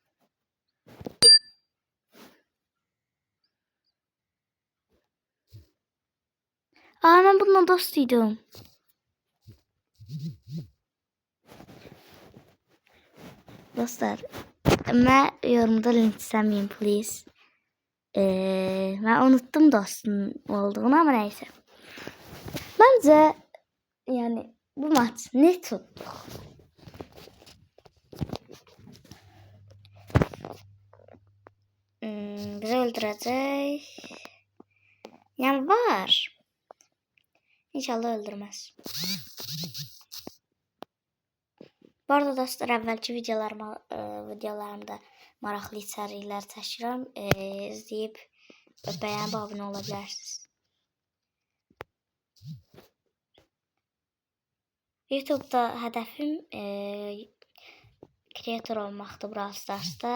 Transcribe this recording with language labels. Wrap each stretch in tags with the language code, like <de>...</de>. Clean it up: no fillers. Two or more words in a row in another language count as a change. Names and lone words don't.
<tr>Ben bununla dostuydum.</tr> <az>Dostlar, mən yorumda linçləməyin please. Mən unuttum dostum olduğunu ama neyse.</az> <tr>Bence yani bu maç ne tuttuk? Bizi öldürecek. Yani var. İnşallah öldürmez.</tr> <az>Bu arada dostlar əvvəlki videolarımda maraqlı içəriklər çəkirəm. İzləyib bəyənib abunə ola bilərsiniz. YouTube'da hədəfim kreator olmaqdır Brawl Stars'da.</az>